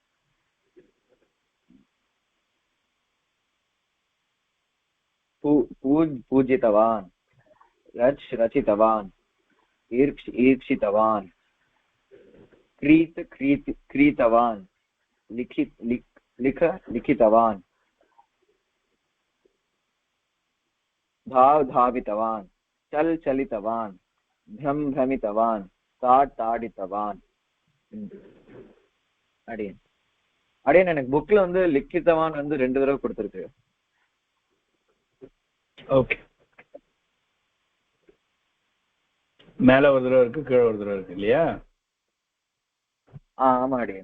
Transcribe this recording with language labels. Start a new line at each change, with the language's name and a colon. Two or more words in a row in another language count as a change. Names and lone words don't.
Sanskrit: पूजितवान्, रचितवान्, ईर्षितवान्, क्रीतवान्, लिखितवान्, धावितवान्, चलितवान्, भ्रमितवान्, ताडितवान्.
Tamil: அடியன் அடியன் எனக்கு புக்ல வந்து லிக்கித்தவான் வந்து 2 தடவை கொடுத்திருக்கு. ஓகே, மேல ஒரு தடவை இருக்கு, கீழே ஒரு தடவை இருக்கு இல்லையா? ஆமா அடியன்.